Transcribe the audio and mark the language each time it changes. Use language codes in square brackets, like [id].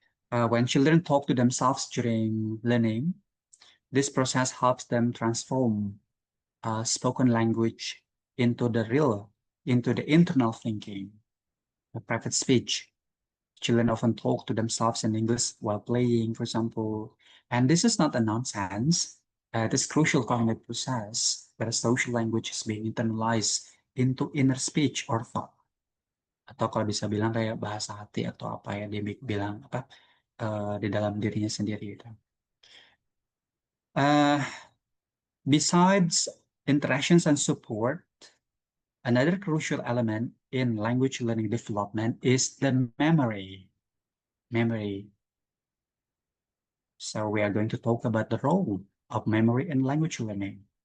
[en] When children talk to themselves during learning, this process helps them transform spoken language into into the internal thinking, the private speech. Children often talk to themselves in English while playing, for example. And this is not a nonsense. It is crucial cognitive process where social language is being internalized into inner speech or thought. [id] Atau kalau bisa bilang kayak bahasa hati atau apa ya dia bilang apa di dalam dirinya sendiri gitu. [en] Uh, Besides interactions and support, another crucial element in language learning development is the memory. Memory. So we are going to talk about the role of memory in language learning.